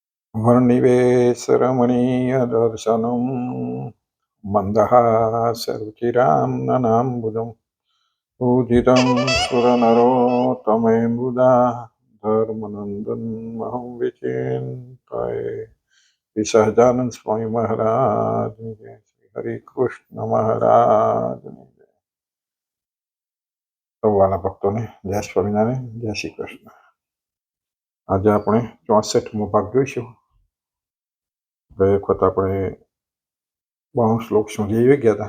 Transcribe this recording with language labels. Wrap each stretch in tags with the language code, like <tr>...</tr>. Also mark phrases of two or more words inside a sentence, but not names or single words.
<sa>वर्णिवेशरमणीयदर्शनं मन्दहासरुचिरां ननाम्बुजं पूजितं सुरनरोत्तमेम्बुधा धर्मनन्दनमहं विचिन्तये।</sa> <gu>श्री સહજાનંદ સ્વામી મહારાજની જય, શ્રી હરિકૃષ્ણ મહારાજની જય. સૌવાલા ભક્તોને જય સ્વામિનારાયણ, જય શ્રી કૃષ્ણ. આજે આપણે 64મો ભાગ જોઈશું. એક વખત આપણે 92 શ્લોક સુધી આવી ગયા હતા.</gu>